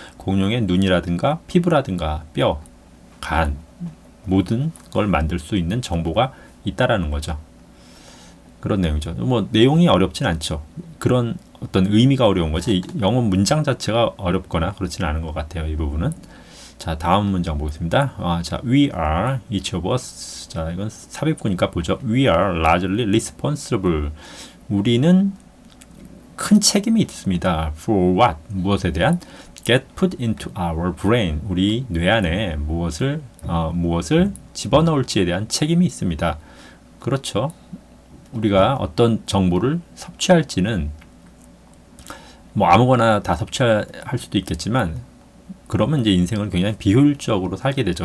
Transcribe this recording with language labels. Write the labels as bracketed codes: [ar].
[ko] 공룡의 눈이라든가 피부라든가 뼈, 간 모든 걸 만들 수 있는 정보가 있다라는 거죠. 그런 내용이죠. 뭐 내용이 어렵진 않죠. 그런 어떤 의미가 어려운 거지 영어 문장 자체가 어렵거나 그렇지는 않은 것 같아요. 이 부분은. 자, 다음 문장 보겠습니다. [en] 자, we are each of us. [ko] 자, 이건 삽입구니까 보죠. [en] We are largely responsible. [ko] 우리는 큰 책임이 있습니다. [en] For what? [ko] 무엇에 대한? [en] Get put into our brain. [ko] 우리 뇌 안에 무엇을 집어넣을지에 대한 책임이 있습니다. 그렇죠. 우리가 어떤 정보를 섭취할지는 뭐 아무거나 다 섭취할 수도 있겠지만 그러면 이제 인생을 굉장히 비효율적으로 살게 되죠.